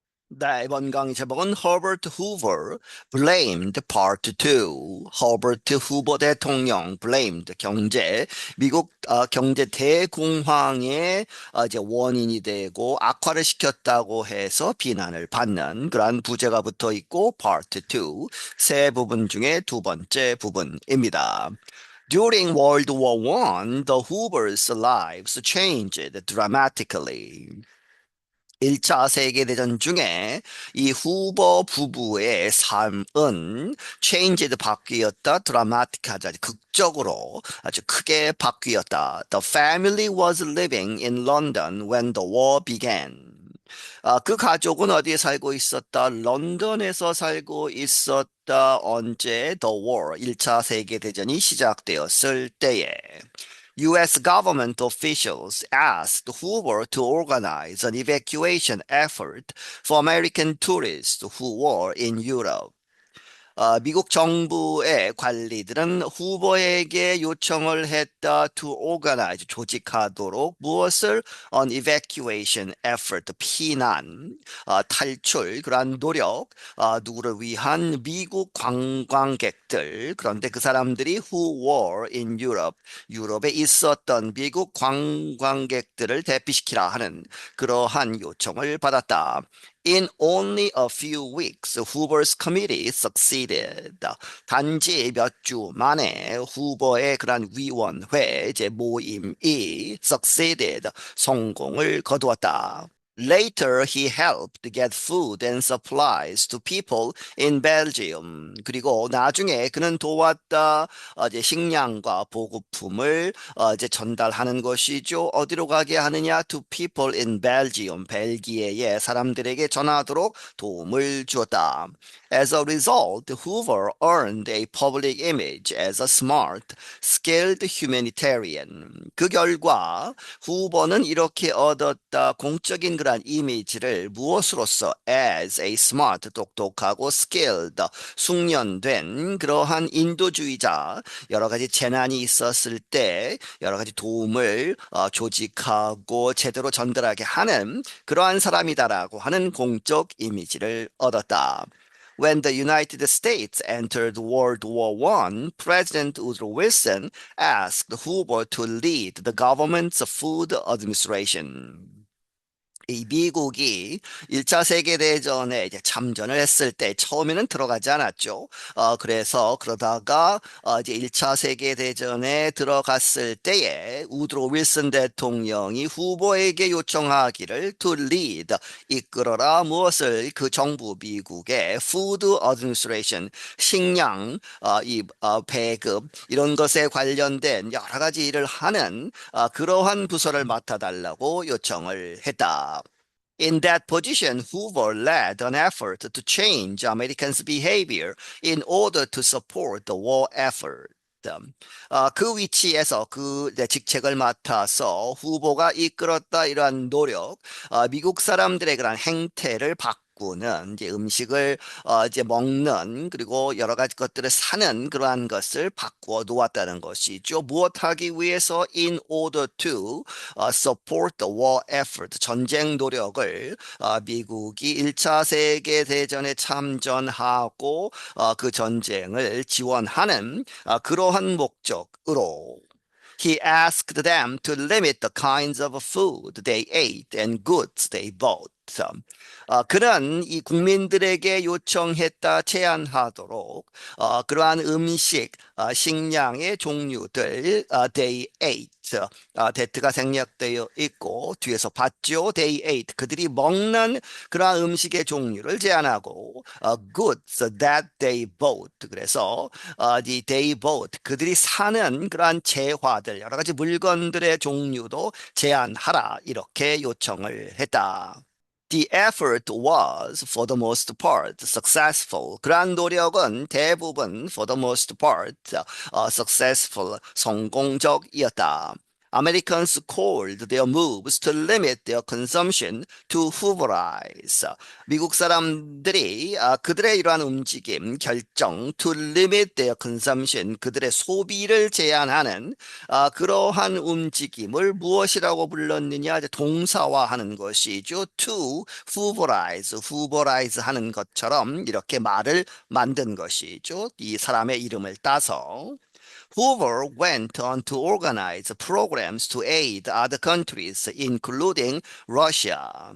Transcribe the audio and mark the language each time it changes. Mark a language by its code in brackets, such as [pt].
[ko] 네, 이번 강의 제목은 Herbert Hoover Blamed Part 2. 허버트 후보 대통령 blamed 경제 미국 경제 대공황의 이제 원인이 되고 악화를 시켰다고 해서 비난을 받는 그러한 부제가 붙어 있고 Part 2 세 부분 중에 두 번째 부분입니다. [en] During World War I, the Hoovers' lives changed dramatically. [ko] 1차 세계대전 중에 이 후보 부부의 삶은 changed 바뀌었다, dramatic하자 극적으로 아주 크게 바뀌었다. [en] The family was living in London when the war began. [ko] 그 가족은 어디에 살고 있었다? 런던에서 살고 있었다. 언제? [en] The war, [ko] 1차 세계대전이 시작되었을 때에. [en] US government officials asked Hoover to organize an evacuation effort for American tourists who were in Europe. [ko] 미국 정부의 관리들은 후보에게 요청을 했다 [en] to organize, [ko] 조직하도록 무엇을 [en] an evacuation effort, [ko] 피난, 탈출, 그러한 노력, 누구를 위한 미국 관광객들, 그런데 그 사람들이 [en] who were in Europe, [ko] 유럽에 있었던 미국 관광객들을 대피시키라 하는 그러한 요청을 받았다. [en] In only a few weeks, Hoover's committee succeeded. [ko] 단지 몇 주 만에 후보의 그런 위원회, 이제 모임이 succeeded, 성공을 거두었다. [en] Later, he helped get food and supplies to people in Belgium. [ko] 그리고 나중에 그는 도왔다, 이제 식량과 보급품을 이제 전달하는 것이죠. 어디로 가게 하느냐? [en] To people in Belgium. [ko] 벨기에의 사람들에게 전하도록 도움을 주었다. [en] As a result, Hoover earned a public image as a smart, skilled humanitarian. [ko] 그 결과 후보는 이렇게 얻었다. 공적인 그러한 이미지를 무엇으로서 [en] as a smart, [ko] 똑똑하고 skilled, 숙련된 그러한 인도주의자, 여러 가지 재난이 있었을 때 여러 가지 도움을 조직하고 제대로 전달하게 하는 그러한 사람이다라고 하는 공적 이미지를 얻었다. [en] When the United States entered World War I, President Woodrow Wilson asked Hoover to lead the government's food administration. [ko] 이 미국이 1차 세계대전에 이제 참전을 했을 때 처음에는 들어가지 않았죠. 그래서 그러다가 이제 1차 세계대전에 들어갔을 때에 우드로 윌슨 대통령이 후보에게 요청하기를 [en] to lead, [ko] 이끌어라 무엇을? 그 정부 미국의 food administration, 식량, 배급 이런 것에 관련된 여러 가지 일을 하는 그러한 부서를 맡아달라고 요청을 했다. [en] In that position, Hoover led an effort to change Americans' behavior in order to support the war effort. [ko] 그 위치에서 그 직책을 맡아서 후보가 이끌었다 이러한 노력, 미국 사람들의 그런 행태를 바꾸는 이제 음식을 이제 먹는 그리고 여러 가지 것들을 사는 그러한 것을 바꾸어 놓았다는 것이죠. 무엇하기 위해서 [en] in order to support the war effort, [ko] 전쟁 노력을 미국이 1차 세계대전에 참전하고 그 전쟁을 지원하는 그러한 목적으로 [en] He asked them to limit the kinds of food they ate and goods they bought. [ko] 그는 이 국민들에게 요청했다, 제한하도록 그러한 음식, 식량의 종류들, [en] they ate, [ko] that가 생략되어 있고 뒤에서 봤죠. [en] They ate, [ko] 그들이 먹는 그러한 음식의 종류를 제한하고 [en] goods that they bought, [ko] 그래서 [en] the they bought, [ko] 그들이 사는 그러한 재화들, 여러 가지 물건들의 종류도 제한하라 이렇게 요청을 했다. [en] The effort was, for the most part, successful. [ko] 그러한 노력은 대부분, [en] for the most part, [ko] successful, 성공적이었다. [en] Americans called their moves to limit their consumption to Hooverize. [ko] 미국 사람들이 그들의 이러한 움직임, 결정, [en] to limit their consumption, [ko] 그들의 소비를 제한하는 그러한 움직임을 무엇이라고 불렀느냐? 이제 동사화하는 것이죠. [en] To Hooverize, [ko] Hooverize 하는 것처럼 이렇게 말을 만든 것이죠. 이 사람의 이름을 따서. [en] Hoover went on to organize programs to aid other countries, including Russia.